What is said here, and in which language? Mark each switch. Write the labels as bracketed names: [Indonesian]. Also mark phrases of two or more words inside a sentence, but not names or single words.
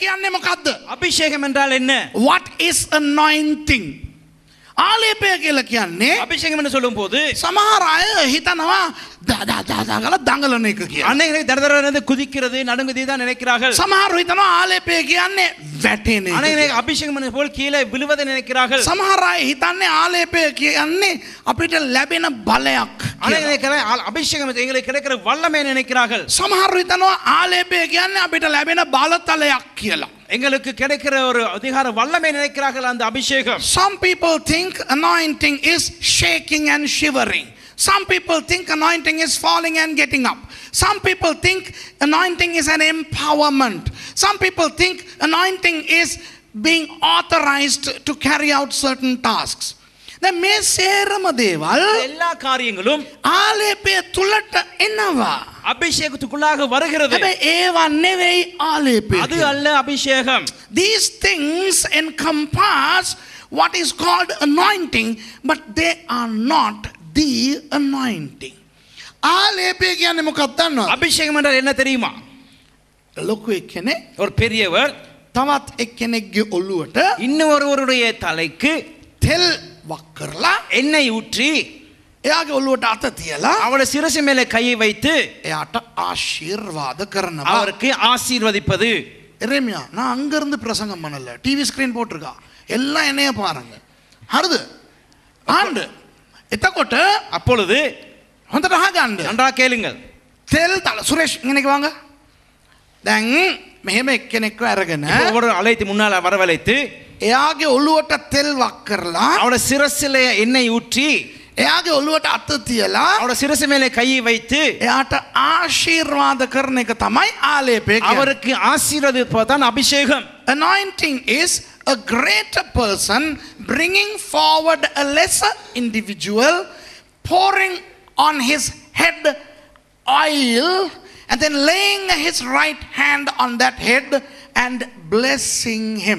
[Sinhala] කියන්නේ මොකද්ද? [Tamil] அபிஷேகம் என்றால் என்ன? [English] What is anointing? [Sinhala] ආලේපය කියලා කියන්නේ [Tamil] அபிஷேகம் என்று சொல்லும்போது [Sinhala] සමහර අය හිතනවා දාගල දඟලන එක කියලා. [Tamil] அநேகரை தடதடன்னு குதிக்கிறது நடுங்குதி தான் நினைக்கிறார்கள். [Sinhala] සමහර හිතනවා ආලේපය කියන්නේ වැටෙන එක. [Tamil] அநேகரை அபிஷேகம் என்று போல் கீழே விழுவதை நினைக்கிறார்கள். [Sinhala] සමහර අය හිතන්නේ ආලේපය කියන්නේ අපිට ලැබෙන බලයක්. [Tamil] அநேகரை அபிஷேகம் எங்களுக்கு கிடைக்கிற வல்லமை நினைக்கிறார்கள். [Sinhala] සමහර හිතනවා ආලේපය කියන්නේ අපිට ලැබෙන බලතලයක් කියලා. [Tamil] எங்களுக்கு கிடைக்கிற ஒரு அதிகார வல்லமை நினைக்கிறார்கள் அந்த அபிஷேகம். [English] Some people think anointing is shaking and shivering. Some people think anointing is falling and getting up. Some people think anointing is an empowerment. Some people think anointing is being authorized to carry out certain tasks. [Sinhala] දැන් මේ සේරම දේවල් [Tamil] எல்லா காரியங்களும் [Sinhala] ආලේපය තුලට එනවා. [Tamil] அபிஷேகத்துக்குள்ளாக வருகிறது. [Sinhala] හැබැයි ඒවා නෙවෙයි ආලේපය. [Tamil] அது அல்ல அபிஷேகம். [English] These things encompass what is called anointing, but they are not the anointing. [Sinhala] ආලේපය කියන්නේ මොකක්ද දන්නවද? [Tamil] அபிஷேகம் என்றால் என்ன தெரியுமா? [Sinhala] ලොකු එක්කෙනෙක් [Tamil] ஒரு பெரியவர் [Sinhala] තවත් එක්කෙනෙක්ගේ ඔළුවට [Tamil] இன்னொருவருடைய தலைக்கு [Sinhala] තෙල් වක් කරලා [Tamil] எண்ணெய் ஊற்றி [Sinhala] එයාගේ ඔළුවට අත තියලා [Tamil] அவருடைய சிரசு மேலே கையை வைத்து [Sinhala] එයාට ආශිර්වාද කරනවා. [Tamil] அவருக்கு ஆசீர்வதிப்பது. எரேமியா நான் அங்க இருந்து பிரசங்கம் பண்ணல. [English] TV screen [Tamil] போட்டிருக்கா. எல்லாம் என்னைய பாருங்க. [Sinhala] හරිද? ආන්න. එතකොට [Tamil] அப்பொழுது [Sinhala] හොඳට අහගන්න. [Tamil] நன்றாக கேளுங்கள். [Sinhala] තෙල් තල සුරේෂ් ඉන්නක வாங்க. දැන් මෙහෙම එක්කෙනෙක්ව අරගෙන [Tamil] ஒரு அழைத்து முன்னால் வரவழைத்து [Sinhala] එයාගේ ඔළුවට තෙල් වක් කරලා [Tamil] அவருடைய சிரசிலே எண்ணெய் ஊற்றி [Sinhala] එයාගේ ඔළුවට අත තියලා [Tamil] அவருடைய சிரசு மேலே கையை வைத்து [Sinhala] එයාට ආශිර්වාද කරන එක තමයි ආලේපය කියන්නේ. [Tamil] அவருக்கு ஆசீர்வதிப்பதுதான் அபிஷேகம். [English] Anointing is a greater person bringing forward a lesser individual, pouring on his head oil and then laying his right hand on that head and blessing him.